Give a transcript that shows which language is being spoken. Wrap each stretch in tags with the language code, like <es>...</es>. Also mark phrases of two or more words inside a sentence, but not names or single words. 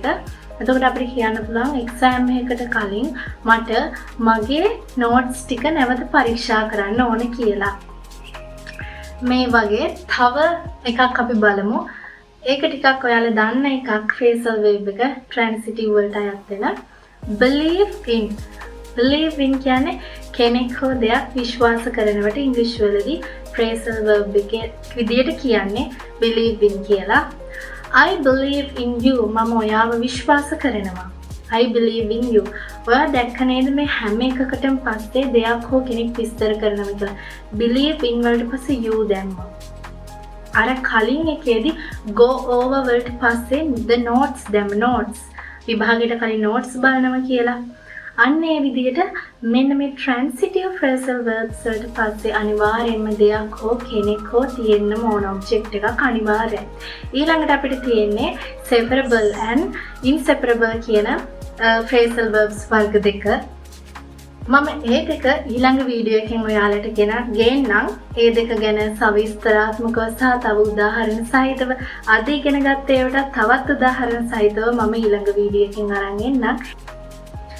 <si>එතකොට අපිට කියන්න පුළුවන් exam එකකට කලින් මට මගේ notes ටික නැවත පරීක්ෂා කරන්න ඕන කියලා. මේ වගේ තව එකක් අපි බලමු. ඒක ටිකක් ඔයාලා දන්න එකක්</si> <en>phrasal verb</en> <si>එක transitive වලට අයත් වෙන</si> <en>believe in. believe in</en> <si>කියන්නේ කෙනෙක් හෝ දෙයක් විශ්වාස කරනවට ඉංග්‍රීසි වලදී</si> <en>phrasal verb</en> <si>එකේ විදියට කියන්නේ</si> <en>believe in</en> <si>කියලා.</si> <en>I believe in you.</en> <si>මම ඔයාව විශ්වාස කරනවා.</si> <en>I believe in you.</en> <si>ඔයා දැක්ක නේද මේ හැම එකකටම පස්සේ දෙයක් හෝ කෙනෙක් විස්තර කරනවා කියලා.</si> <en>believe in</en> <si>වලට පස්සේ you දැම්මා. අර කලින් එකේදී</si> <en>go over</en> <si>වලට පස්සේ</si> <en>the notes</en> <si>දැම්ම. notes විභාගයට කලින් notes බලනවා කියලා. අන්න ඒ විදිහට මෙන්න මේ</si> <en>transitive phrasal verbs</en> <si>වලට පස්සේ අනිවාර්යයෙන්ම දෙයක් හෝ කෙනෙක් හෝ තියෙන්න ඕන object එකක් අනිවාර්යයි. ඊළඟට අපිට තියෙන්නේ</si> <en>separable and inseparable</en> <si>කියන</si> <en>phrasal verbs</en> <si>වර්ග දෙක. මම ඒ දෙක ඊළඟ වීඩියෝ එකෙන් ඔයාලට ගේන්නම්. ඒ දෙක ගැන සවිස්තරාත්මකව සහ තව උදාහරණ සහිතව අද ඉගෙන ගත්ත ඒවාට තවත් උදාහරණ සහිතව මම ඊළඟ වීඩියෝ එකෙන් අරන් එන්නම්.</si>